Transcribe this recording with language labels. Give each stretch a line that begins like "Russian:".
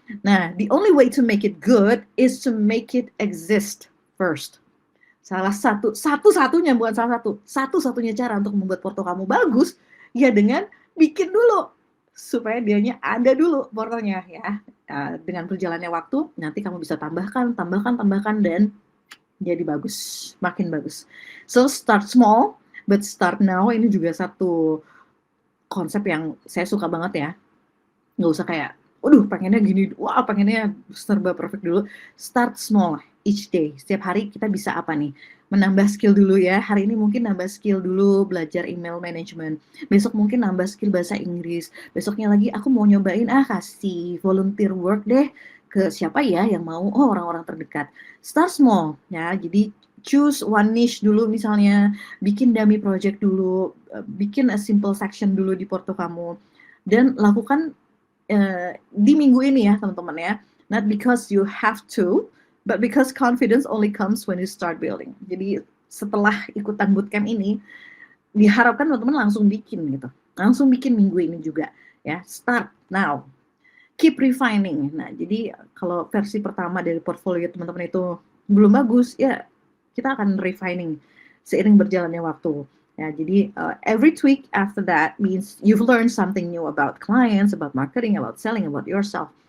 English: Nah, the only way to make it good is to make it exist first.
Indonesian: Satu-satunya, bukan salah satu-satunya cara untuk membuat porto kamu bagus, ya dengan bikin dulu, supaya dianya ada dulu portonya ya. Dengan berjalannya waktu, nanti kamu bisa tambahkan, dan jadi bagus, makin bagus.
English: So, start small, but start now.
Indonesian: Ini juga satu konsep yang saya suka banget ya. Nggak usah kayak, waduh pengennya gini, wah pengennya serba perfect dulu.
English: Start small, each day.
Indonesian: Setiap hari kita bisa apa nih? Menambah skill dulu ya. Hari ini mungkin nambah skill dulu, belajar email management. Besok mungkin nambah skill bahasa Inggris. Besoknya lagi aku mau nyobain, kasih volunteer work deh ke siapa ya yang mau, orang-orang terdekat. Start small ya, jadi
English: choose one niche
Indonesian: dulu misalnya, bikin dummy project dulu, bikin
English: a simple section
Indonesian: dulu di porto kamu, dan lakukan di minggu ini ya teman-teman ya.
English: Not because you have to, but because confidence only comes when you start building.
Indonesian: Jadi setelah ikutan bootcamp ini, diharapkan teman-teman langsung bikin gitu. Langsung bikin minggu ini juga ya.
English: Start now. Keep refining.
Indonesian: Nah, jadi kalau versi pertama dari portfolio teman-teman itu belum bagus, ya kita akan refining seiring berjalannya waktu. Ya, jadi
English: every tweak after that means you've learned something new about clients, about marketing, about selling, about yourself.